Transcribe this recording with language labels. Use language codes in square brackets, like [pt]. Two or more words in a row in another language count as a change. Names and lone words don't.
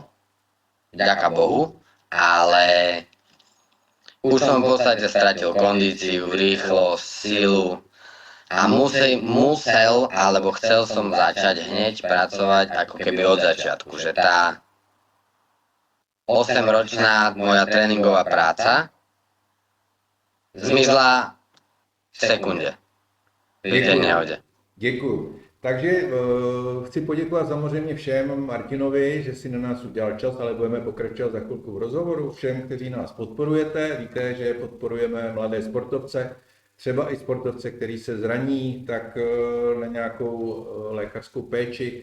[sk] Vďaka Bohu, ale už som v podstate stratil kondíciu, rýchlosť, silu a musel, alebo chcel som začať hneď pracovať ako keby od začiatku, že tá 8-ročná moja tréningová práca zmizla v sekunde pri tej nehode. [cs] Děkuju. Takže chci poděkovat samozřejmě všem, Martinovi, že si na nás udělal čas, ale budeme pokračovat za chvilku v rozhovoru. Všem, kteří nás podporujete, víte, že podporujeme mladé sportovce, třeba i sportovce, který se zraní, tak na nějakou lékařskou péči.